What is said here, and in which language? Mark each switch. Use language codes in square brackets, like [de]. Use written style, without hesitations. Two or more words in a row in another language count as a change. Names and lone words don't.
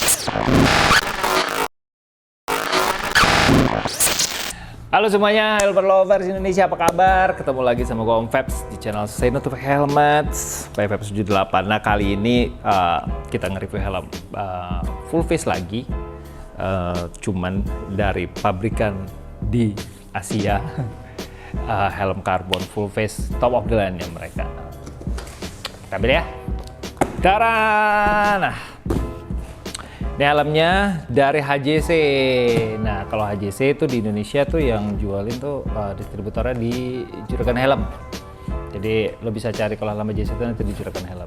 [id] Halo semuanya, [en] helper lovers [id] Indonesia, apa kabar? Ketemu lagi sama gue Om Febs di channel Say No To Fake Helmets by Febs 78. Nah, kali ini kita nge-review helm [en] full face [id] lagi, cuman dari pabrikan di Asia. Helm karbon [en] full face top of the line [id] ya mereka. Kita ambil ya. Tara! Nah, ini helmnya dari HJC. Nah, kalau HJC itu di Indonesia tuh yang jualin tuh distributornya di Juragan Helm. Jadi lo bisa cari kalau helm HJC itu nanti di Juragan Helm.